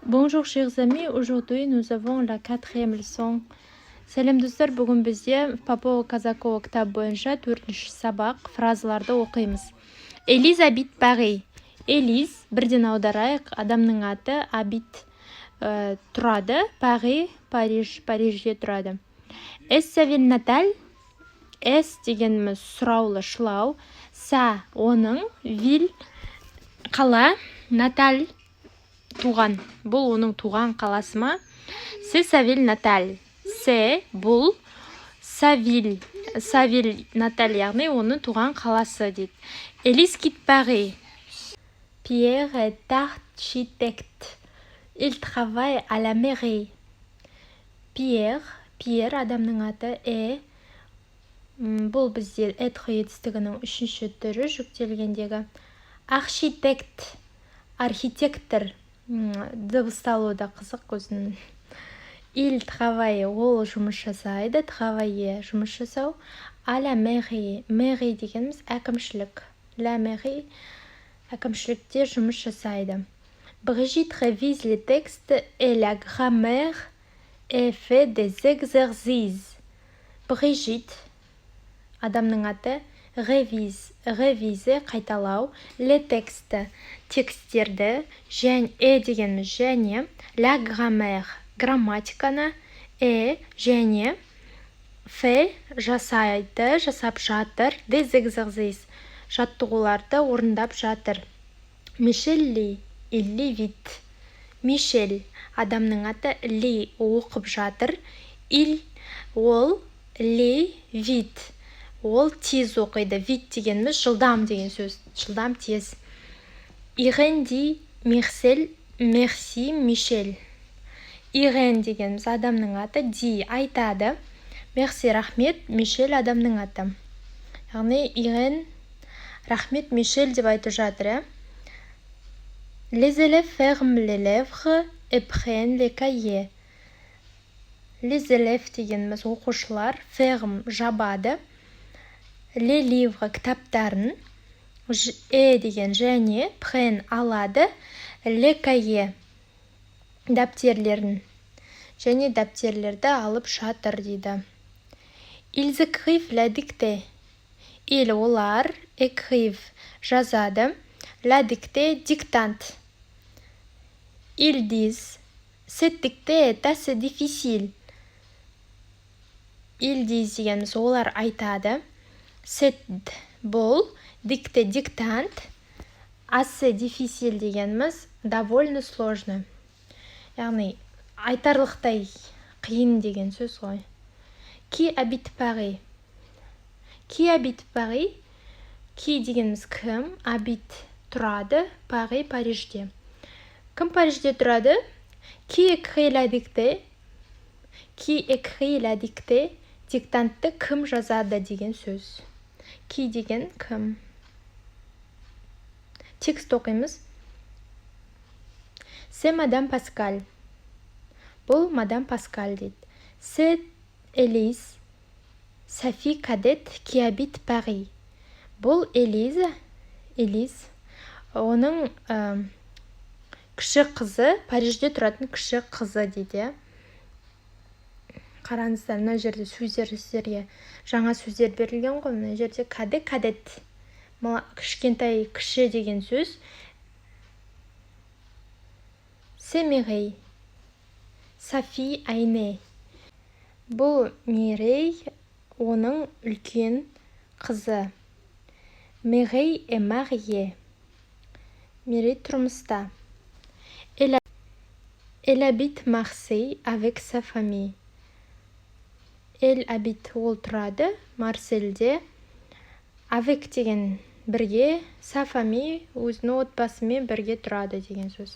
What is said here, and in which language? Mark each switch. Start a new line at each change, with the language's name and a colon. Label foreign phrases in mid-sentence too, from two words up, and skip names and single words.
French: Bonjour chers amis, aujourd'hui nous avons la 4e leçon.
Kazakh: Сәлем достар, бүгін бізде Попова Казакова кітап бойынша 4-ші сабақ фразаларды оқимыз.
French: Элиз habite Paris.
Kazakh: Элиз, бірден аударайық, адамның аты, habite тұрады, Paris, Парижде тұрады.
French: Est sa ville natale? Est
Kazakh: дегеніміз сұраулы, шылау. Sa, оның, ville, қала, наталь, туған. Бұл оның туған қаласы ма?
French: C'est sa ville natale. C'est бұл sa ville natale,
Kazakh: яғни оның туған қаласы дейді.
French: Élise quitte Paris. Pierre est architecte. Il travaille à la mairie.
Kazakh: Pierre адамның аты, бұл бізде être етістігінің 3-ші түрі жүктелгендегі. Архитектор, дыбысталуы да қызық көзінің.
French: Il travaille,
Kazakh: ол жұмыс жасайды, travailler, жұмыс жасау.
French: À la mairie, mairie
Kazakh: дегеніміз әкімшілік.
French: La mairie,
Kazakh: әкімшілікте жұмыс жасайды.
French: Brigitte révise les textes et la grammaire et fait des exercices. Brigitte,
Kazakh: адамның аты,
French: révise, қайталау, les textes,
Kazakh: текстерді, дегеніміз және,
French: la grammaire,
Kazakh: грамматиканы, және, fait, жасайды, жасап жатыр,
French: des exercices,
Kazakh: жаттығуларды орындап жатыр.
French: Michel lit, il lit vite. Michel,
Kazakh: адамның аты, lit, оқып жатыр, ол
French: lit vite.
Kazakh: Ол тез оқиды. Vite дегеніміз жылдам деген сөз. Жылдам, тез.
French: Irène dit merci Michel.
Kazakh: Irène дегеніміз адамның аты, ди айтады. Merci рахмет, Michel адамның аты. Яғни Irène рахмет Michel деп айтып жатыр.
French: Les élèves ferment les lèvres et prennent les cahiers. Les élèves
Kazakh: дегеніміз оқушылар, ferme жабады.
French: Les livres
Kazakh: кітаптарын, деген және, prennent алады,
French: les cahiers
Kazakh: дәптерлерін, және дәптерлерді алып жатыр дейді.
French: Ils écrivent la dictée. Олар écrivent жазады, la dictée диктант. Ils disent cette dictée est assez difficile. Ils disent
Kazakh: дегеніміз олар айтады.
French: Cette бұл dictée диктант, assez difficile дегеніміз
Russian: довольно сложно.
Kazakh: Яғни айтарлықтай қиын деген сөз ғой.
French: Qui habite Paris? Qui habite Paris?
Kazakh: Qui дегеніміз кім? Habite тұрады, Paris Парижде. Кім Парижде тұрады?
French: Qui écrit la dictée? Qui écrit la dictée?
Kazakh: Диктантты кім жазады деген сөз. Qui деген кім? Текст оқимыз.
French: C'est Madame Pascal. Бұл Madame Pascal дейді. C'est Élise, sa fille cadette qui habite Paris.
Kazakh: Бұл Élise, оның кіші қызы, Парижде тұратын кіші қызы дейді. Қараңыздар, мына жерде сөздерге жаңа сөздер берілген ғой. Мына жерде кадет, кішкентай, кіші деген сөз. C'est Mireille, sa fille aînée. Бұл Mireille, оның үлкен қызы.
French: Mireille est mariée. Mireille тұрмыста. Elle habite Marseille avec sa famille. Elle habite,
Kazakh: ол тұрады, Марсельде. Avec деген бірге,
French: sa famille,
Kazakh: өзінің отбасымен бірге тұрады деген сөз.